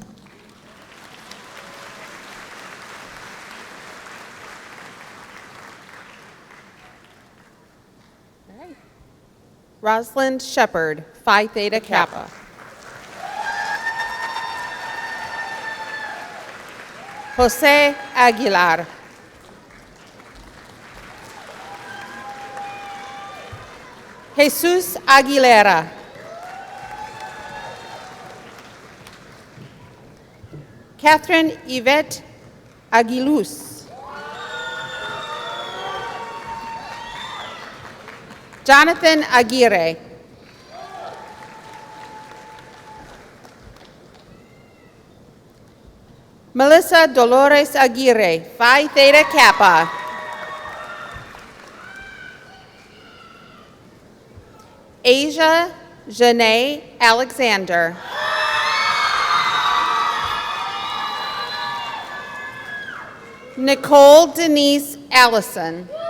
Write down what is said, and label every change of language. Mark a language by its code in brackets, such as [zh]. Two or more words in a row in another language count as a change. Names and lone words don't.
[en] Rosalind Shepard, Phi Theta Kappa. Jose Aguilar. Jesus Aguilera. Catherine Yvette Aguiluz. Jonathan Aguirre. Melissa Dolores Aguirre, Phi Theta Kappa. Asia Janae Alexander. Nicole Denise Allison.